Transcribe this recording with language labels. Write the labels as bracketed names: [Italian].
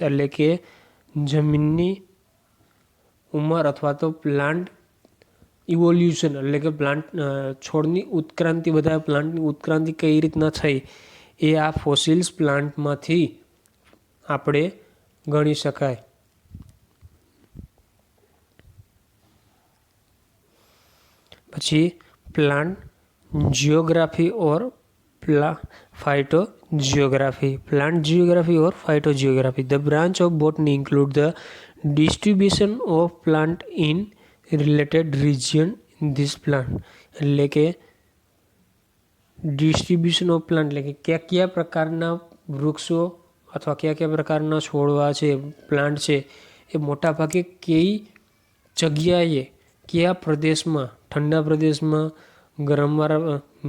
[Gujarati] એટલે કે જમીનની ઉંમર અથવા તો પ્લાન્ટ ઇવોલ્યુશન એટલે કે પ્લાન્ટ છોડની ઉત્ક્રાંતિ, બધા પ્લાન્ટની ઉત્ક્રાંતિ કઈ રીતના થઈ એ આ ફોસિલ્સ પ્લાન્ટમાંથી આપણે ગણી શકાય. પછી plant geography or phytogeography. [English] Plant geography or phytogeography. The branch of botany include the distribution of plant in related region in this plant. [Gujarati] એટલે કે ડિસ્ટ્રીબ્યુશન ઓફ પ્લાન્ટ એટલે કે કયા પ્રકારના વૃક્ષો અથવા કયા પ્રકારના છોડવા છે, પ્લાન્ટ છે, એ મોટાભાગે કઈ જગ્યાએ, કયા પ્રદેશમાં, ઠંડા પ્રદેશમાં, ગરમવાળા